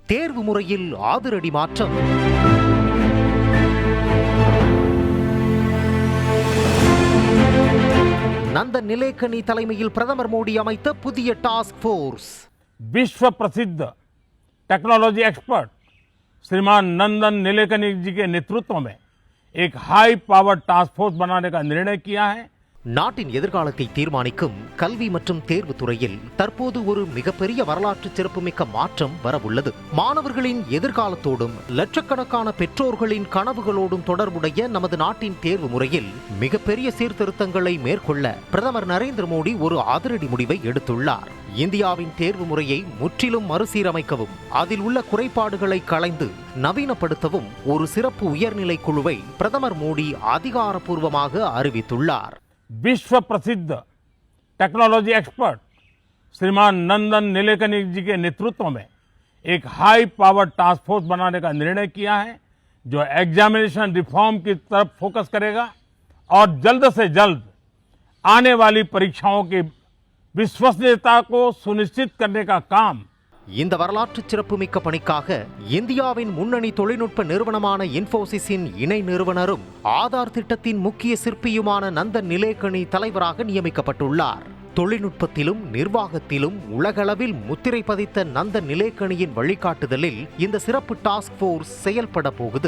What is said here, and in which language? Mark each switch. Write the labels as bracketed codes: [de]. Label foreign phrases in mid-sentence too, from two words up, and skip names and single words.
[ta] தேர்வு முறையில் அதிரடி மாற்றம். நந்தன் நிலேகனி தலைமையில் பிரதமர் மோடி அமைத்த புதிய [en] task force. [hi] विश्व प्रसिद्ध [en] technology expert [hi] श्रीमान नंदन निलेकनी जी के नेतृत्व में एक [en] high power task force [hi] बनाने का निर्णय किया है. [ta] நாட்டின் எதிர்காலத்தை தீர்மானிக்கும் கல்வி மற்றும் தேர்வு துறையில் தற்போது ஒரு மிகப்பெரிய வரலாற்று சிறப்புமிக்க மாற்றம் வரவுள்ளது. மாணவர்களின் எதிர்காலத்தோடும் லட்சக்கணக்கான பெற்றோர்களின் கனவுகளோடும் தொடர்புடைய நமது நாட்டின் தேர்வு முறையில் மிகப்பெரிய சீர்திருத்தங்களை மேற்கொள்ள பிரதமர் நரேந்திர மோடி ஒரு அதிரடி முடிவை எடுத்துள்ளார். இந்தியாவின் தேர்வு முறையை முற்றிலும் மறுசீரமைக்கவும் அதில் உள்ள குறைபாடுகளை களைந்து நவீனப்படுத்தவும் ஒரு சிறப்பு உயர்நிலை குழுவை பிரதமர் மோடி அதிகாரப்பூர்வமாக அறிவித்துள்ளார். [hi] विश्व प्रसिद्ध [en] technology expert [hi] श्रीमान नंदन निलेकनी जी के नेतृत्व में एक [en] high power task force [hi] बनाने का निर्णय किया है, जो [en] examination reform [hi] की तरफ फोकस करेगा और जल्द से जल्द आने वाली परीक्षाओं की विश्वसनीयता को सुनिश्चित करने का काम. [ta] இந்த வரலாற்று சிறப்புமிக்க பணிக்காக இந்தியாவின் முன்னணி தொழில்நுட்ப நிறுவனமான இன்ஃபோசிஸின் இணை நிறுவனரும் ஆதார் திட்டத்தின் முக்கிய சிற்பியுமான நந்தன் நிலேகனி தலைவராக நியமிக்கப்பட்டுள்ளார். தொழில்நுட்பத்திலும் நிர்வாகத்திலும் உலகளவில் முத்திரை பதித்த நந்தன் நிலேகனியின் வழிகாட்டுதலில் இந்த சிறப்பு [en] task force [ta] செயல்பட போகுது.